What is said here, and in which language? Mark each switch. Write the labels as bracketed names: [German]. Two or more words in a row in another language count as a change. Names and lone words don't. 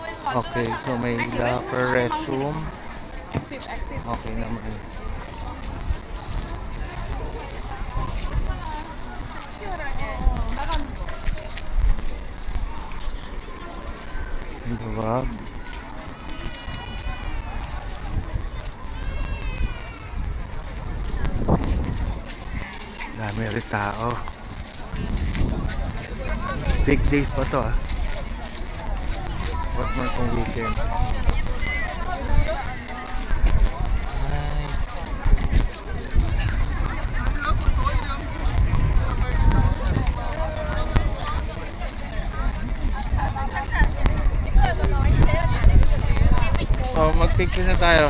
[Filipino] Okay, so may locker, restroom. Exit, exit. Okay naman. [Korean] 치열하게 나가는 거. [Filipino] Luwag. Dami rin tao. [English] Big days [Filipino] pa to ah. [English] What more [Filipino] kung weekend. Ay. So magpicture na tayo.